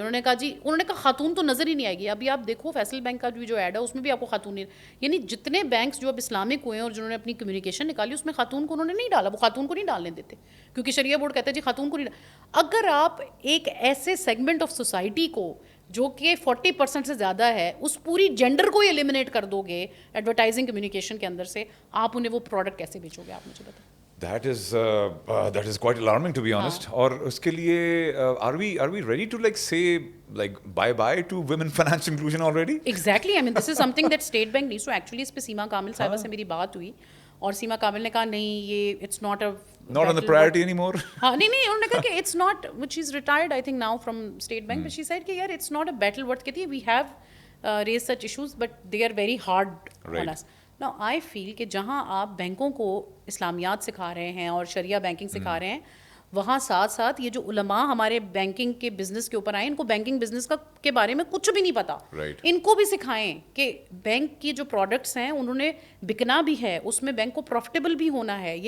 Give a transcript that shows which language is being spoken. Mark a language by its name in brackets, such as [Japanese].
[Urdu] انہوں نے کہا خاتون تو نظر ہی نہیں آئے گی. ابھی آپ دیکھو فیصل بینک کا جو ایڈ ہے اس میں بھی آپ کو خاتون نہیں, یعنی جتنے بینکس جو اب اسلامک ہوئے ہیں اور جنہوں نے اپنی کمیونیکیشن نکالی اس میں خاتون کو انہوں نے نہیں ڈالا, وہ خاتون کو نہیں ڈالنے دیتے کیونکہ شریعہ بورڈ کہتا ہے جی خاتون کو نہیں. اگر آپ ایک ایسے سیگمنٹ آف سوسائٹی کو جو کہ 40% سے زیادہ ہے, اس پوری جینڈر کو ہی ایلیمنیٹ کر دو گے ایڈورٹائزنگ کمیونیکیشن کے اندر سے, آپ انہیں وہ پروڈکٹ کیسے بیچو گے, آپ مجھے بتائیں. [English] That is quite alarming, to be honest. [Urdu] اور اس کے لیے [English] are we ready to like say like bye to women financial inclusion already? Exactly. I mean, this is something that State Bank needs to actually. [Urdu] اس پہ سیما کامل صاحبہ سے میری بات ہوئی اور سیما کامل نے کہا نہیں یہ [English] it's not on the priority anymore. [Urdu] ہاں نہیں انہوں نے کہا کہ [English] it's not, which is retired I think now from State Bank, but she said [Urdu] کہ یار [English] it's not a battle worth [Urdu] کہتی ہے [English] we have raised such issues but they are very hard on us. Now I feel [Urdu] کہ جہاں آپ بینکوں کو اسلامیات سکھا رہے ہیں اور شریعہ بینکنگ سکھا رہے ہیں, وہاں ساتھ ساتھ یہ جو علماء ہمارے بینکنگ کے بزنس کے اوپر آئے, ان کو بینکنگ بزنس کے بارے میں کچھ بھی نہیں پتا, ان کو بھی سکھائیں کہ بینک کی جو پروڈکٹس ہیں انہوں نے بکنا بھی ہے, اس میں بینک کو پروفٹیبل بھی ہونا ہے.